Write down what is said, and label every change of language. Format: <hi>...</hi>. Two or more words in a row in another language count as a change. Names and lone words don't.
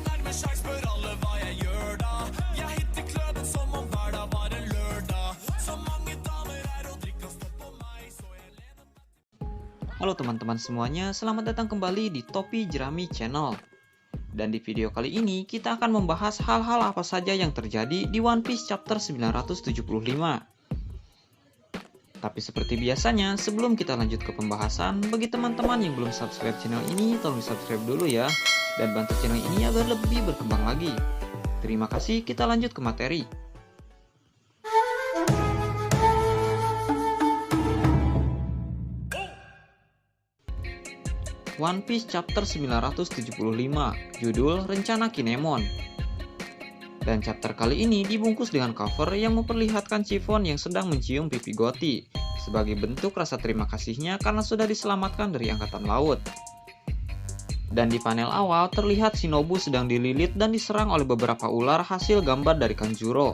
<no>med sjans, spør alle hva jeg gjør da. Jeg hitter kløben som om hver dag var en lørdag. Så mange damer er og drikker og står på meg, så jeg lener meg.</no> <id>Halo teman-teman semuanya, selamat datang kembali di Topi Jerami Channel. Dan di video kali ini kita akan membahas hal-hal apa saja yang terjadi di One Piece chapter 975. Tapi seperti biasanya, sebelum kita lanjut ke pembahasan, bagi teman-teman yang belum</id> <en>subscribe channel</en> <id>ini, tolong subscribe dulu ya, dan bantu channel ini agar lebih berkembang lagi. Terima kasih, kita lanjut ke materi. One Piece chapter 975, judul Rencana Kinemon. Dan chapter kali ini dibungkus dengan cover yang memperlihatkan Chiffon yang sedang mencium pipi Gotti sebagai bentuk rasa terima kasihnya karena sudah diselamatkan dari angkatan laut. Dan di panel awal terlihat Shinobu sedang dililit dan diserang oleh beberapa ular hasil gambar dari Kanjuro.</id>